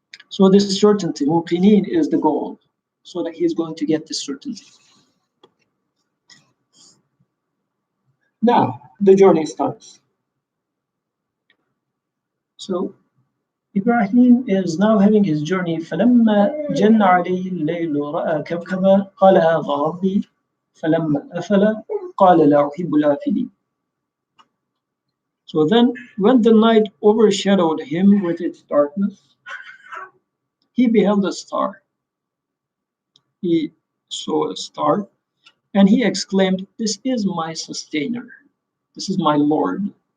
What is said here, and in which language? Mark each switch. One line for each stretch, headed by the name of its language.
English: So this certainty, muqinin, is the goal, so that he's going to get this certainty. Now the journey starts. So Ibrahim is now having his journey.
Arabic: فلما جن عليه الليل رأى كوكبا قال هذا ربي فلما أفل قال لا أحب الآفلين.
English: So then, when the night overshadowed him with its darkness, he beheld a star. He saw a star, and he exclaimed, "This is my sustainer. This is my Lord."